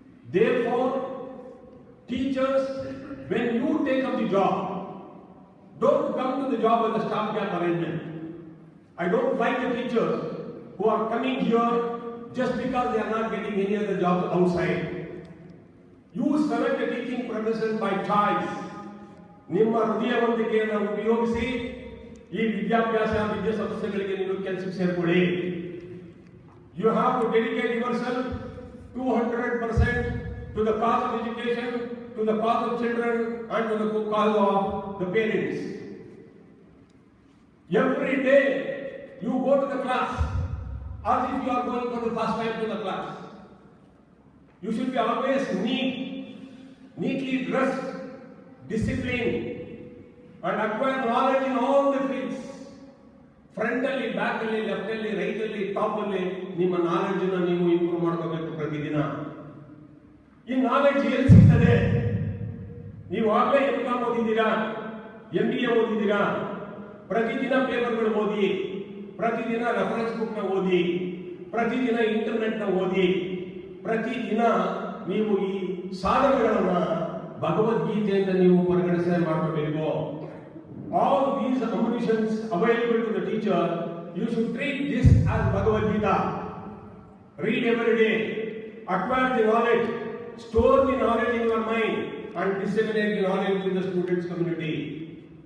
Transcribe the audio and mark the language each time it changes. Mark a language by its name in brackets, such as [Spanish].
[English] Therefore, teachers, when you take up the job, don't come to the job as a stopgap arrangement. I don't like the teachers who are coming here just because they are not getting any other jobs outside. You select a teaching profession by choice. [Kannada] ನಿಮ್ಮ ಹೃದಯವಂತಿಕೆಯನ್ನು ಉಪಯೋಗಿಸಿ ಈ ವಿದ್ಯಾಸಂಸ್ಥೆಗಳಿಗೆ ನೀವು ಕೆಲಸಕ್ಕೆ ಸೇರ್ಕೊಳ್ಳಿ. [English] You have to dedicate yourself 200% to the cause of education, to the cause of children and to the cause of the parents. Every day you go to the class as if you are going for the first time to the class. You should be always neatly dressed, disciplined and acquire knowledge in all the fields. [Kannada] Front ಅಲ್ಲಿ, back ಅಲ್ಲಿ, left ಅಲ್ಲಿ, right ಅಲ್ಲಿ, top ಅಲ್ಲಿ ನಿಮ್ಮ knowledge ಅನ್ನು ನೀವು improve ಮಾಡ್ಕೋಬೇಕು ಪ್ರತಿದಿನ. ಈ ನಾಲೆಡ್ಜ್ ಎಲ್ಲಿ ಸಿಗ್ತದೆ? ನೀವು ಆಗಲೇ M.Com ಓದಿದ್ದೀರಾ, MBA ಓದಿದ್ದೀರಾ, ಪ್ರತಿದಿನ ಪೇಪರ್ಗಳು ಓದಿ, ಪ್ರತಿದಿನ ರೆಫರೆನ್ಸ್ ಬುಕ್ ನ ಓದಿ, ಪ್ರತಿದಿನ ಇಂಟರ್ನೆಟ್ ನ ಓದಿ, ಪ್ರತಿದಿನ ನೀವು ಈ ಸಾಧನೆಗಳನ್ನ ಭಗವದ್ಗೀತೆಯಿಂದ ನೀವು ಪರಿಗಣಿಸದೆ ಮಾಡಬೇಕು. [English] All these ammunitions available to the teacher, you should treat this as Bhagavad Gita. Read every day, acquire the knowledge, store the knowledge in your mind and disseminate the knowledge to the students community.